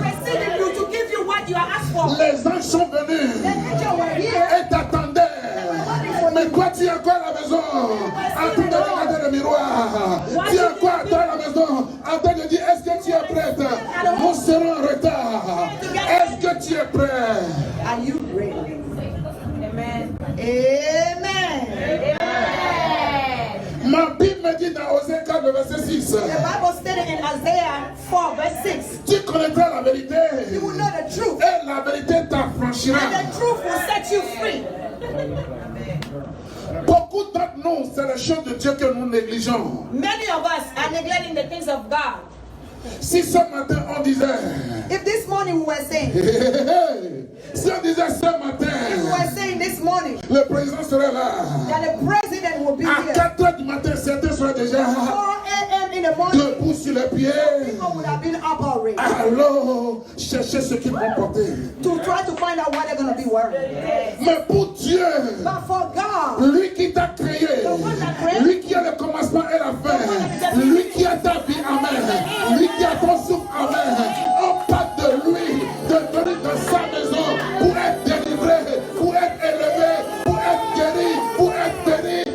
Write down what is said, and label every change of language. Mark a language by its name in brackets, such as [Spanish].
[English] Receiving you to give you what you are asked for. [French] Les anges sont venus [English] The angel were here. [French] et t'attendaient. Mais toi, tu es encore à la maison, en train de regarder le miroir. Tu es encore à la maison, en train de dire, est-ce que tu es prête? Nous serons en retard. Est-ce que tu es prêt? [English] Are you ready? [French] Amen. [English] Amen. [French] Ma Bible me dit dans Osée 4, le verset 6. [English] The Bible stated in Isaiah 4, verse 6. [French] Tu connaîtras la vérité. [English] You will know the truth. [French] Et la vérité t'affranchira. [English] And the truth will set you free. [French] Beaucoup d'entre nous, c'est les choses de Dieu que nous négligeons. [English] Many of us are neglecting the things of God. [French] Si ce matin on disait, [English] If this morning we were saying, [French] si on disait ce [English] if we were [French] matin, [English] saying this morning [French] le président serait là. [English] that the president will be [French] À [English] here [French] 4 heures du matin, certains seraient déjà [English] 4 a.m. in the morning, [French] debout sur les pieds. [English] people would have been up already [French] Alors, chercher ce qu'ils vont porter. [English] to try to find out what they're going to be wearing. [French] Mais pour Dieu, [English] But for God, [French] lui qui t'a créé, lui qui a le commencement et la fin, lui qui a ta vie en main, lui qui a ton souffle en main, on parle de lui, de venir dans sa maison pour être délivré, pour être élevé, pour être guéri, pour être béni.